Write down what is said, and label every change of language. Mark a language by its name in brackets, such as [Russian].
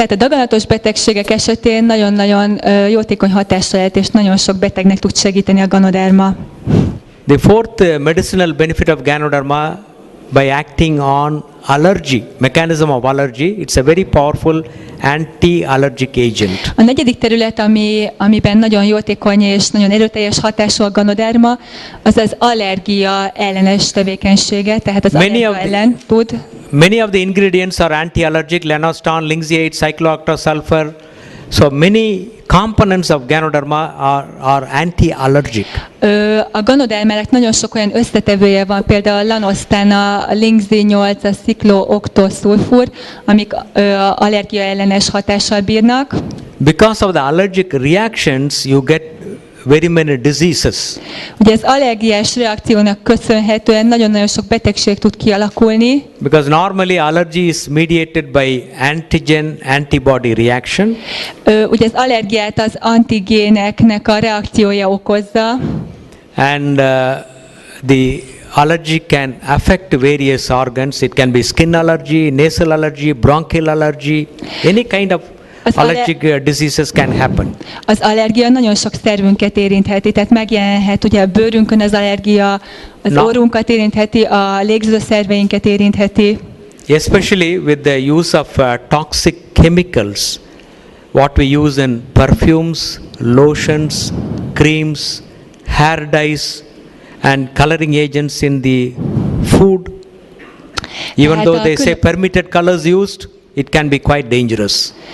[Hungarian] Tehát a daganatos betegségek esetén nagyon-nagyon jótékony hatással lehet, és nagyon sok betegnek tud segíteni a ganoderma. [English] The fourth medicinal benefit of Ganoderma, by acting on allergy, mechanism of allergy, it's a very powerful anti-allergic agent. [Hungarian] A negyedik terület, amiben nagyon jótékony és nagyon erőteljes hatású a ganoderma, az az allergia ellenes tevékenysége, tehát az allergia ellen tud. [English] Many of the ingredients are anti-allergic, lenostan, linxeate, cyclooctasulfur. So many components of Ganoderma are anti-allergic. [Hungarian] A ganodermának nagyon sok olyan összetevője van, például a lanosztán, a linxi-8, a ciklooktoszulfur, amik allergia ellenes hatással bírnak. [English] Because of the allergic reactions, you get very many diseases. [Hungarian] Ugye az allergiás reakciónak köszönhetően nagyon-nagyon sok betegség tud kialakulni. [English] Because normally allergy is mediated by antigen-antibody reaction. [Hungarian] Ugye az allergiát az antigéneknek a reakciója okozza. [English] And the allergy can affect various organs. It can be skin allergy, nasal allergy, bronchial allergy, any kind of allergic diseases can happen. [Hungarian] Az allergia nagyon sok szervünket érintheti, tehát megjelenhet ugye a bőrünkön az allergia, az orrunkat érintheti, a légzőszerveinket érintheti. [English] Especially with the use of toxic chemicals, what we use in perfumes, lotions, creams, hair dyes and coloring agents in the food. Even though they say permitted colors used, it can be quite dangerous.